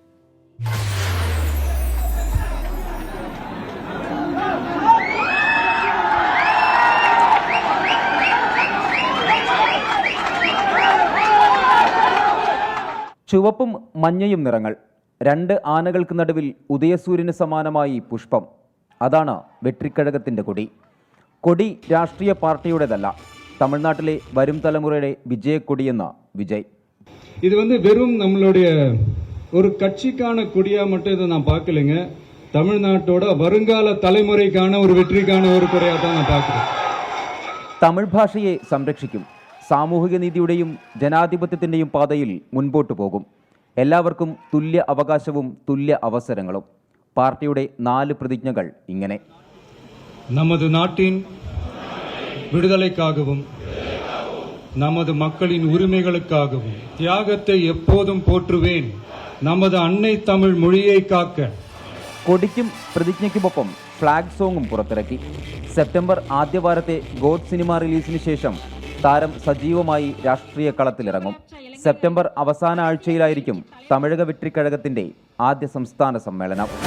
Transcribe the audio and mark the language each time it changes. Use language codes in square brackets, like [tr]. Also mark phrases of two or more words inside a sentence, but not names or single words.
[ml] ചുവപ്പും മഞ്ഞയും നിറങ്ങൾ, 2 ആനകൾക്ക് നടുവിൽ ഉദയസൂര്യന് സമാനമായി പുഷ്പം. അതാണ് വെട്രിക്കഴകത്തിൻ്റെ കൊടി. കൊടി രാഷ്ട്രീയ പാർട്ടിയുടേതല്ല, തമിഴ്നാട്ടിലെ വരും തലമുറയുടെ വിജയക്കൊടിയെന്ന് വിജയ്. [ta] இது வெறும் நம்மளுடைய ஒரு கட்சிக்கான கொடியா மட்டும் இதை நான் பார்க்கலைங்க. தமிழ்நாட்டோட வருங்கால தலைமுறைக்கான ஒரு வெற்றிக்கான ஒரு கொடியா தான் நான் பார்க்கிறேன். [ml] തമിഴ് ഭാഷയെ സംരക്ഷിക്കും, സാമൂഹിക നീതിയുടെയും ജനാധിപത്യത്തിൻ്റെയും പാതയിൽ മുൻപോട്ടു പോകും. എല്ലാവർക്കും തുല്യ അവകാശവും തുല്യ അവസരങ്ങളും. പാർട്ടിയുടെ 4 പ്രതിജ്ഞകൾ ഇങ്ങനെ: [ta] நமது நாட்டின் விடுதலைக்காகவும் நமது மக்களின் உரிமைகளுக்காகவும் தியாகத்தை எப்போதும் போற்றுவேன். நமது அன்னை தமிழ் மொழியை കാക്ക. [ml] കൊടിക്കും പ്രതിജ്ഞയ്ക്കുമൊപ്പം ഫ്ലാഗ് സോങ്ങും പുറത്തിറക്കി. സെപ്റ്റംബർ ആദ്യവാരത്തെ ഗോഡ് സിനിമ റിലീസിന് ശേഷം താരം സജീവമായി രാഷ്ട്രീയ കളത്തിലിറങ്ങും. സെപ്റ്റംബർ അവസാന ആഴ്ചയിലായിരിക്കും തമിഴക വെട്രിക്കഴകത്തിന്റെ ആദ്യ സംസ്ഥാന സമ്മേളനം.